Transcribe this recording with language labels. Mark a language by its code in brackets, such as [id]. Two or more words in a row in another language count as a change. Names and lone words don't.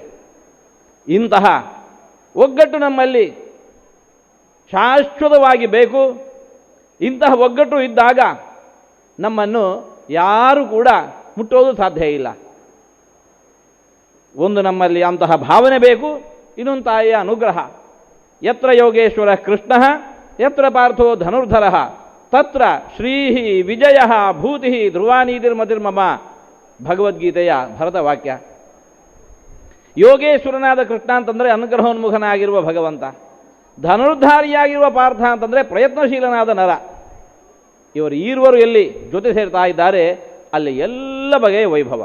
[kn] ಇಂತಹ ಒಗ್ಗಟ್ಟು ನಮ್ಮಲ್ಲಿ ಶಾಶ್ವತವಾಗಿ ಬೇಕು. ಇಂತಹ ಒಗ್ಗಟ್ಟು ಇದ್ದಾಗ ನಮ್ಮನ್ನು ಯಾರೂ ಕೂಡ ಮುಟ್ಟೋದು ಸಾಧ್ಯ ಇಲ್ಲ. ಒಂದು ನಮ್ಮಲ್ಲಿ ಅಂತಹ ಭಾವನೆ ಬೇಕು, ಇನ್ನೊಂದು ತಾಯಿಯ ಅನುಗ್ರಹ. [sa] ಯತ್ರ ಯೋಗೇಶ್ವರ ಕೃಷ್ಣ ಯತ್ರ ಪಾರ್ಥೋ ಧನುರ್ಧರ ತತ್ರ ಶ್ರೀ ವಿಜಯ ಭೂತಿ ಧ್ರುವಾನೀತಿರ್ಮತಿರ್ಮಮ [kn] ಭಗವದ್ಗೀತೆಯ ಭರತ ವಾಕ್ಯ. ಯೋಗೇಶ್ವರನಾದ ಕೃಷ್ಣ ಅಂತಂದರೆ ಅನುಗ್ರಹೋನ್ಮುಖನಾಗಿರುವ ಭಗವಂತ, ಧನುರ್ಧಾರಿಯಾಗಿರುವ ಪಾರ್ಥ ಅಂತಂದರೆ ಪ್ರಯತ್ನಶೀಲನಾದ ನರ. ಇವರು ಈರುವರು ಎಲ್ಲಿ ಜೊತೆ ಸೇರ್ತಾ ಇದ್ದಾರೆ ಅಲ್ಲಿ ಎಲ್ಲ ಬಗೆಯ ವೈಭವ.